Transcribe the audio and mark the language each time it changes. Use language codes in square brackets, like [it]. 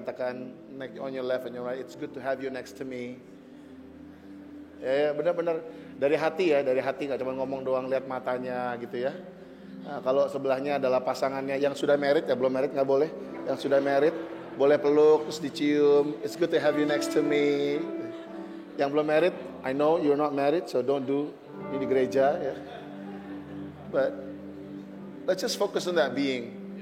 [id] Katakan [en] on your left and your right, it's good to have you next to me. [id] Ya benar-benar dari hati ya, nggak cuma ngomong doang, lihat matanya gitu ya. Nah, kalau sebelahnya adalah pasangannya yang sudah married, ya belum married nggak boleh. Yang sudah married boleh peluk terus dicium. [en] It's good to have you next to me. [id] Yang belum married, [en] I know you're not married, so don't do [id] ini di gereja ya. [en] But let's just focus on that being.